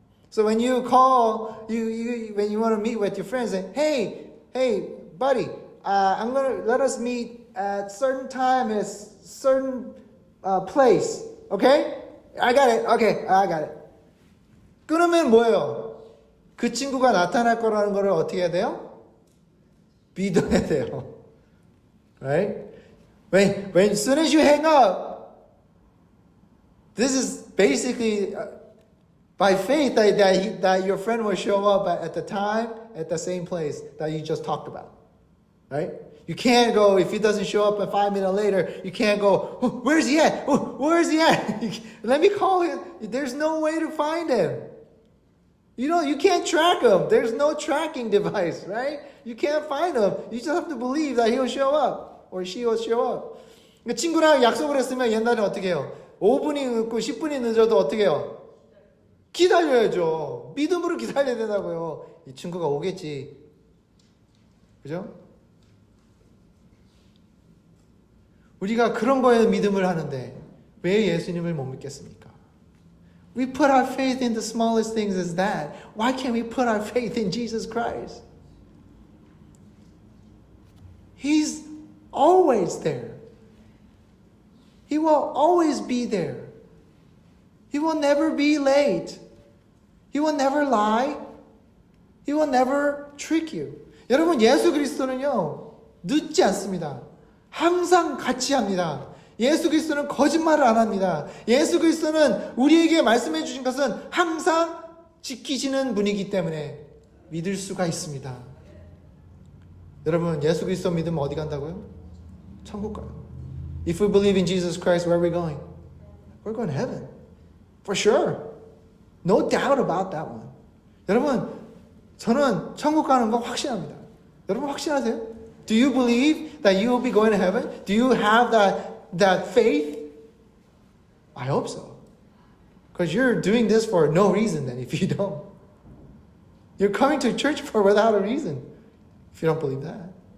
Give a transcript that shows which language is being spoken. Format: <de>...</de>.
<en>So when you call, when you want to meet with your friends, say, hey, buddy, I'm gonna let us meet at certain time at certain place. Okay? I got it. Okay, I got it.</en> <ko>끊으면 뭐예요? 그 친구가 나타날 거라는 거를 어떻게 해야 돼요? 믿어야 돼요.</ko> <en>Right? When as soon as you hang up, this is basically by faith that your friend will show up at the time, at the same place that you just talked about. Right? You can't go, if he doesn't show up and 5 minutes later, you can't go, where's he at? Where's he at? Let me call him. There's no way to find him. You can't track him. There's no tracking device, right? You can't find him. You just have to believe that he'll show up or she will show up.</en> <ko>친구랑 약속을 했으면 옛날에 어떻게 해요? 5분이 늦고 10분이 늦어도 어떻게 해요? 기다려야죠. 믿음으로 기다려야 된다고요. 이 친구가 오겠지. 그죠? 우리가 그런 거에 믿음을 하는데 왜 예수님을 못 믿겠습니까?</ko> <en>We put our faith in the smallest things as that. Why can't we put our faith in Jesus Christ? He's always there. He will always be there. He will never be late. He will never lie. He will never trick you.</en> <ko>여러분, 예수 그리스도는요, 늦지 않습니다. 항상 같이 합니다. 예수 그리스도는 거짓말을 안 합니다. 예수 그리스도는 우리에게 말씀해 주신 것은 항상 지키시는 분이기 때문에 믿을 수가 있습니다. 여러분, 예수 그리스도 믿으면 어디 간다고요? 천국 가요.</ko> <en>If we believe in Jesus Christ, where are we going? We're going to heaven. For sure. No doubt about that one.</en> <ko>여러분, 저는 천국 가는 거 확신합니다. 여러분 확신하세요?</ko> <en>Do you believe that you will be going to heaven? Do you have that faith? I hope so. Because you're doing this for no reason then if you don't. You're coming to church for without a reason if you don't believe that.</en>